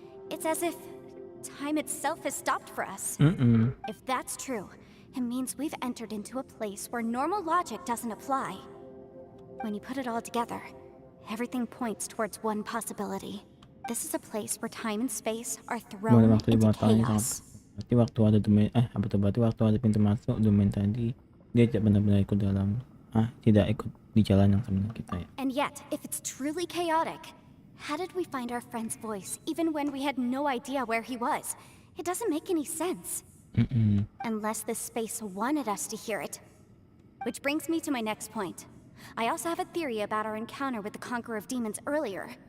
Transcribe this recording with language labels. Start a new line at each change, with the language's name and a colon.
English: It's as if time itself has stopped for us. If that's true, it means we've entered into a place where normal logic doesn't apply. When you put it all together, everything points towards one possibility. This is a place where time and space are thrown into chaos.
Indonesian: Berarti waktu ada domain, berarti waktu ada pintu masuk domain tadi, dia tidak benar-benar ikut dalam, tidak ikut di jalan yang sama kita ya.
English: And yet, if it's truly chaotic, how did we find our friend's voice even when we had no idea where he was? It doesn't make any sense. Unless this space wanted us to hear it. Which brings me to my next point. I also have a theory about our encounter with the Conqueror of Demons earlier.